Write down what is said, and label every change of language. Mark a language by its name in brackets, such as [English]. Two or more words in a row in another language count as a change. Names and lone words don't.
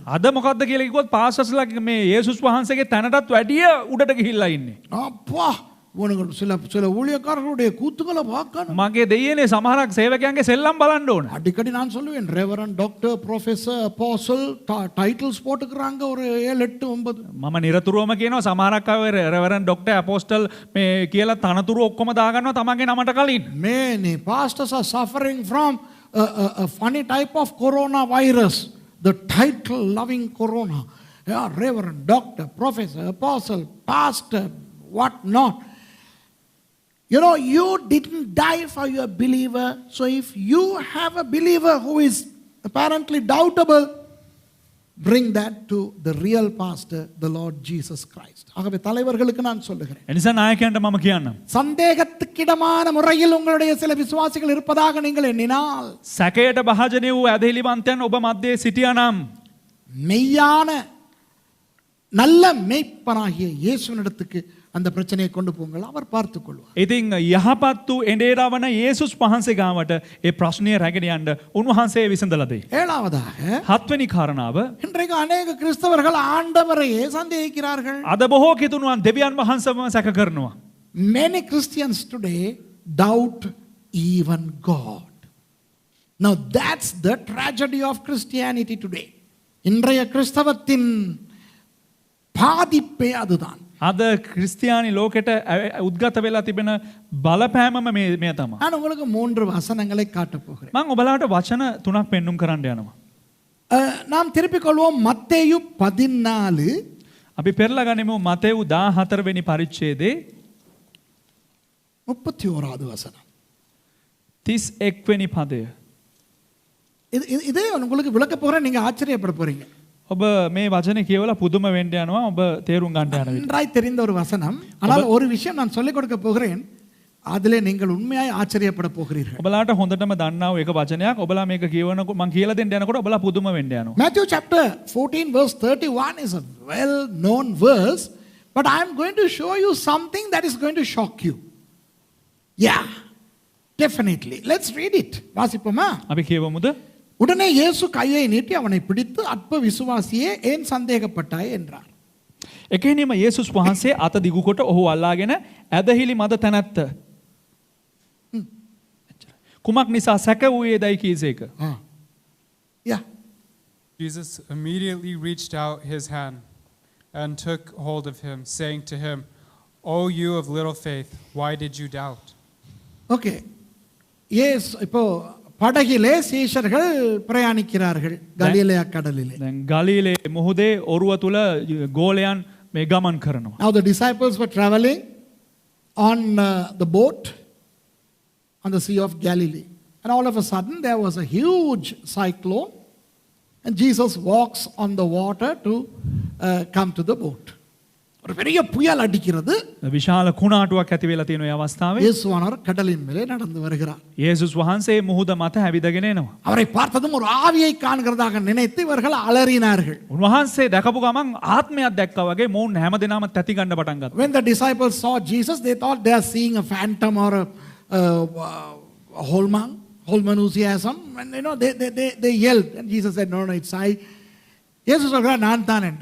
[Sinhala] අද මොකද්ද කියලා කිව්වොත් පාස්ටර්ස්ලා මේ යේසුස් වහන්සේගේ තැනටත් වැඩිය උඩට ගිහිල්ලා ඉන්නේ. [Tamil] அப்பா, உனக்கு சில சில ஊழியக்காரர்களுடைய கூத்துக்களை பார்க்கணும். [Sinhala] මගේ දෙයනේ සමහරක් සේවකයන්ගේ සෙල්ලම් බලන්න ඕන. [Tamil] அடிக்கடி நான் சொல்லுவேன் [English] reverend doctor professor apostle titles [Tamil] போட்டுக்கிறாங்க ஒரு 7 8 9. [Sinhala] මම නිරතුරුවම කියනවා සමහරක් අය [English] reverend doctor apostle [Sinhala] මේ කියලා තනතුරු ඔක්කොම දාගන්නවා තමන්ගේ නමට කලින්. [English] Many pastors are suffering from a funny type of coronavirus, the title loving corona. Yeah, reverend, doctor, professor, apostle, pastor, what not. You know, you didn't die for your believer. So if you have a believer who is apparently doubtable, bring that to the real pastor, the Lord Jesus Christ. [Tamil] ஆகவே தலைவர்களுக்கு நான் சொல்லுகிறேன். [Sinhala] එනිසා නායකයන්ට මම කියන්නම්. [Tamil] சந்தேகத்துக்கிடமான முறையில் உங்களுடைய சில விசுவாசிகள் இருப்பதாக நீங்கள் எண்ணினால், [Sinhala] සැකයට භාජනය වූ ඇදහිලිවන්තයන් ඔබ මැද්දේ සිටියා නම් [Tamil] மெய்யான நல்ல மேய்ப்பனாகிய இயேசுவினிடத்துக்கு அந்த பிரச்சனையை கொண்டு போங்கள், அவர் பார்த்துக் கொள்வார். [Sinhala] ඉතින් යහපත් වූ එඬේරවන යේසුස් වහන්සේ ගාවට ඒ ප්‍රශ්නය රැගෙන යන්න උන්වහන්සේ විසඳලා දෙයි. [Tamil] ஏழாவதாக, [Sinhala] හත්වෙනි කාරණාව [Tamil] இன்றைக்கு அநேக கிறிஸ்தவர்கள் ஆண்டவரையே சந்தேகிக்கிறார்கள். [Sinhala] අද බොහෝ කිතුණුවන් දෙවියන් වහන්සේම සැක කරනවා. [English] Many Christians today doubt even God. Now that's the tragedy of Christianity today. [Tamil] இன்றைய கிறிஸ்தவத்தின் பாதிப்பே அதுதான். [Sinhala] අද ක්‍රිස්තියානි ලෝකෙට උද්ගත වෙලා තිබෙන බලපෑමම මේ තමයි. [Tamil] நான் உங்களுக்கு 3 வசனங்களை காட்டப் போகிறேன். [Sinhala] මම ඔබලාට වචන 3ක් පෙන්눔 කරන්න යනවා. [Tamil] நாம் திருப்பிக் கொள்வோம் மத்தேயு 14 [Sinhala] අපි පෙරලා ගනිමු මතෙව් 14 වෙනි පරිච්ඡේදයේ [Tamil] 31வது வசனம். [Sinhala] 31 වෙනි පදය. [Tamil] இதே உங்களுக்கு விளக்க போறேன், நீங்க ஆச்சரியப்பட போறீங்க. [Sinhala] ඔබ මේ වචනේ කියවලා පුදුම වෙන්න යනවා ඔබ තේරුම් ගන්න යන විදිහ. [Tamil] நன்றாய் தெரிந்த ஒரு வசனம். ஆனால் ஒரு விஷயம் நான் சொல்லிக் கொடுக்க போகிறேன், அதிலே நீங்கள் உண்மையாய் ஆச்சரியப்பட போகிறீர்கள். [Sinhala] ඔබලාට හොඳටම දන්නා වූ එක වචනයක් ඔබලා මේක කියවනකොට මම කියලා දෙන්න යනකොට ඔබලා පුදුම වෙන්න යනවා. [English] Matthew chapter 14 verse 31 is a well known verse, but I am going to show you something that is going to shock you. Yeah, definitely. Let's read it. [Tamil] வாசிப்போமா? [Sinhala] අපි කියවමුද? [Tamil] உடனே இயேசு கையை நீட்டி அவனை பிடித்து, அற்ப விசுவாசியே ஏன் சந்தேகப்பட்டாய் என்றார். [Sinhala] එකෙනීම යේසුස් වහන්සේ අත දිගු කොට ඔහු අල්ලාගෙන ඇදහිලි මද තැනැත්ත. කුමක් නිසා සැක වූයේදයි කීසේක. [English] Yeah. Jesus immediately reached out his hand and took hold of him, saying to him, "O you of little faith, why did you doubt?" Okay. Yes, [Tamil] இப்போ படகிலே சீஷர்கள் பிரயாணிக்கிறார்கள் கலிலேயா கடலிலே. [Sinhala] දැන් ගලීලේ මුහුදේ ඔරුව තුල ගෝලයන් මේ ගමන් කරනවා. [English] Now the disciples were traveling on the boat on the Sea of Galilee. And all of a sudden there was a huge cyclone and Jesus walks on the water to come to the boat. [Tamil] ஒரு பெரிய புயல் அடிக்கிறது. [Sinhala] විශාල කුණාටුවක් ඇති වෙලා තියෙන ඒ අවස්ථාවේ [Tamil] இயேசுவானவர் கடலின் மேலே நடந்து வருகிறார். [Sinhala] යේසුස් වහන්සේ මුහුද මත හැවිදගෙන එනවා. [Tamil] அவரை பார்த்ததும் ஒரு ஆவியை காண்கிறதாக நினைத்து இவர்கள் அலறினார்கள். [Sinhala] උන්වහන්සේ දැකපු ගමන් ආත්මයක් දැක්කා වගේ මොවුන් හැමදෙනාම තැති ගන්න පටන් ගත්තා. [English] When the disciples saw Jesus, they thought they are seeing a phantom or a Holmanusiasm, and you know they yelled, and Jesus said, "No, it's I." [Tamil] இயேசு சொல்கிறார், நான் தான் என்று.